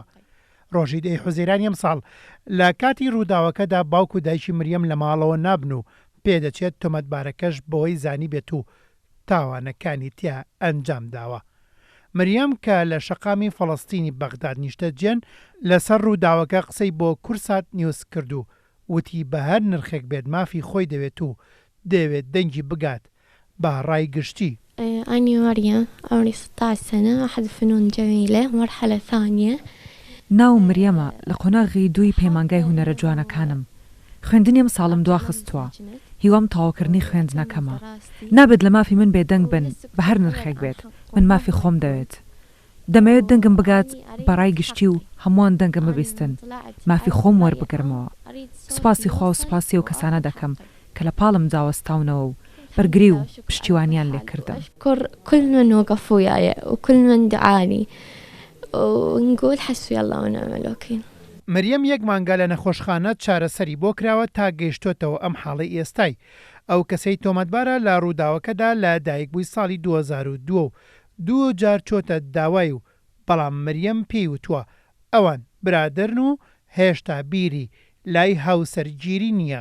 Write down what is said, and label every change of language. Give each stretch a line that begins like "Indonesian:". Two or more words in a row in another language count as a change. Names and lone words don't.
Central Kurdish: ڕۆژی دەی حوزەیرانی ئەمساڵ لە کاتی ڕووداوەکەدا باوک و دایکی مریەم لە ماڵەوە نابن و پێدەچێت تۆمەتبارەکەش بەوەی زانی بێت و تاوانەکانی تیا ئەنجام داوە. مریەم کە لە شەقامی فەڵەستینی بەغداد نیشتە جێن لەسەر ڕووداوەکە قسەی بۆ کورسات نیوز کرد و وتی بە هەر نرخێک بێت مافی خۆی دەوێت و دەوێت دەنگی بگات بە ڕای گشتی.
Arabic: أنا مريم عمري 16 سنة أحد فنون جميلة مرحلة ثانية.
Central Kurdish: ناو مریەمە لە قۆناغی دووی پەیمانگای هونەرە جوانەکانم. خوێندنیم ساڵم دواخستووە. هیوام تاواکردنی خوێندنەکەمە. نابێت لە مافی من بێدەنگ بن بە هەر نرخێک بێت. من مافی خۆم دەوێت. دەمەوێت دەنگم بگات بەڕای گشتی و هەمووان دەنگم ببیستن. مافی خۆم وەربگرمەوە. سوپاسی خوا و سوپاسی و کەسانە دەکەم کە لە پاڵم جاوەستاونەوە و بەرگری و پشتیوانیان لێ کردم.
Arabic: أشكر كل من وقف وياي وكل من دعاني ونقول حسبي الله ونعم الوكيل.
Central Kurdish: مریەم یەک مانگە لە نەخۆشخانە چارەسەری بۆ کراوە تا گەیشتۆتەوە ئەم حاڵی ئێستای. ئەو کەسەی تۆمەتبارە لە ڕووداوەکەدا لە دایکبووی ساڵی 2002 و دوو جار چۆتە داوای و بەڵام مریەم پێی وتووە ئەوان برادرن و هێشتا بیری لای هاوسەرگیری نییە.